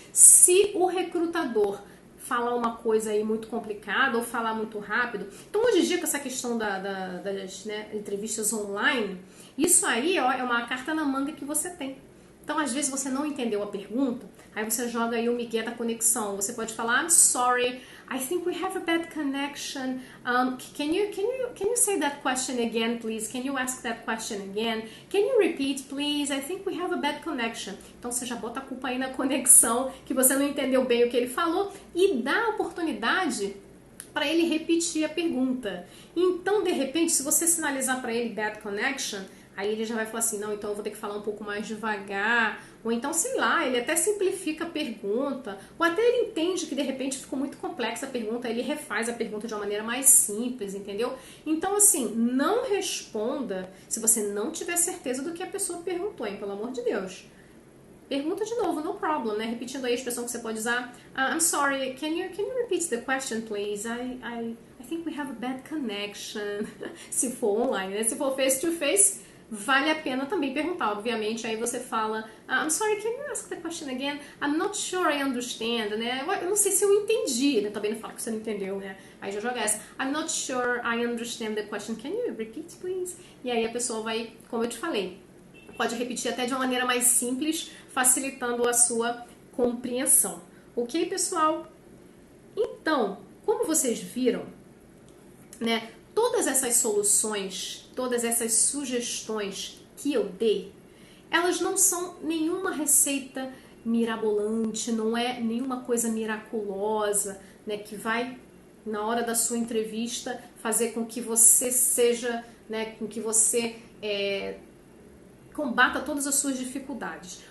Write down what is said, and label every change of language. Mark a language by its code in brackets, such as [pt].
[pt] Se o recrutador falar uma coisa aí muito complicada ou falar muito rápido, então hoje em dia com essa questão das entrevistas online, isso aí ó, é uma carta na manga que você tem. Então, às vezes, você não entendeu a pergunta, aí você joga aí o migué da conexão. Você pode falar, [en] I'm sorry, I think we have a bad connection. Can you say that question again, please? Can you ask that question again? Can you repeat, please? I think we have a bad connection. [pt] Então, você já bota a culpa aí na conexão, que você não entendeu bem o que ele falou, e dá a oportunidade para ele repetir a pergunta. Então, de repente, se você sinalizar para ele [en] bad connection, [pt] aí ele já vai falar assim, não, então eu vou ter que falar um pouco mais devagar, ou então, sei lá, ele até simplifica a pergunta, ou até ele entende que de repente ficou muito complexa a pergunta, ele refaz a pergunta de uma maneira mais simples, entendeu? Então, assim, não responda se você não tiver certeza do que a pessoa perguntou, hein, pelo amor de Deus. Pergunta de novo, [en] no problem, [pt] né? Repetindo aí a expressão que você pode usar. [en] I'm sorry, can you repeat the question, please? I think we have a bad connection. [pt] Se for online, né? Se for [en] face to face, [pt] vale a pena também perguntar, obviamente. Aí você fala, [en] I'm sorry, can you ask the question again? I'm not sure I understand, né? [pt] Eu não sei se eu entendi, né? Também não fala que você não entendeu, né? Aí já joga essa. [en] I'm not sure I understand the question. Can you repeat, please? [pt] E aí a pessoa vai, como eu te falei, pode repetir até de uma maneira mais simples, facilitando a sua compreensão. Ok, pessoal? Então, como vocês viram, né, todas essas soluções, todas essas sugestões que eu dei, elas não são nenhuma receita mirabolante, não é nenhuma coisa miraculosa, né, que vai, na hora da sua entrevista, fazer com que você seja, né, com que você combata todas as suas dificuldades.